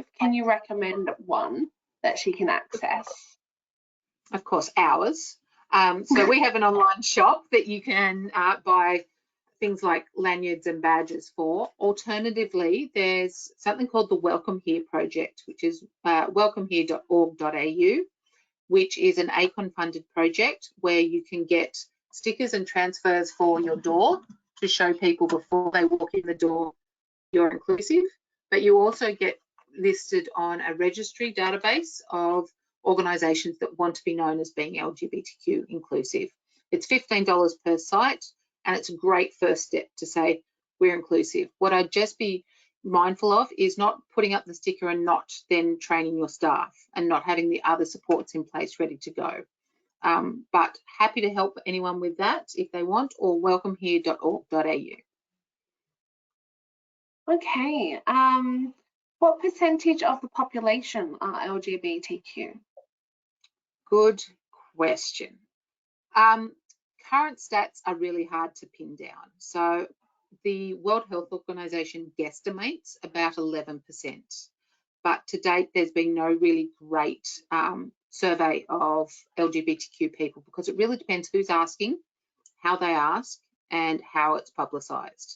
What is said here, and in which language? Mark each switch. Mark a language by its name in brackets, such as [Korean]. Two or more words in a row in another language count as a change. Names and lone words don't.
[English] Can you recommend one that she can access? Of course, ours. So we have an online shop that you can buy things like lanyards and badges for. Alternatively, there's something called the Welcome Here project, which is welcomehere.org.au, which is an ACON funded project where you can get stickers and transfers for your door to show people before they walk in the door you're inclusive, but you also get listed on a registry database of organisations that want to be known as being LGBTQ inclusive. It's $15 per site, and it's a great first step to say we're inclusive. What I'd just be mindful of is not putting up the sticker and not then training your staff and not having the other supports in place ready to go. But happy to help anyone with that if they want, or welcomehere.org.au. Okay. What percentage of the population are LGBTQ? Good question. Current stats are really hard to pin down. So the World Health Organization guesstimates about 11%, but to date there's been no really great survey of LGBTQ people because it really depends who's asking, how they ask, and how it's publicised.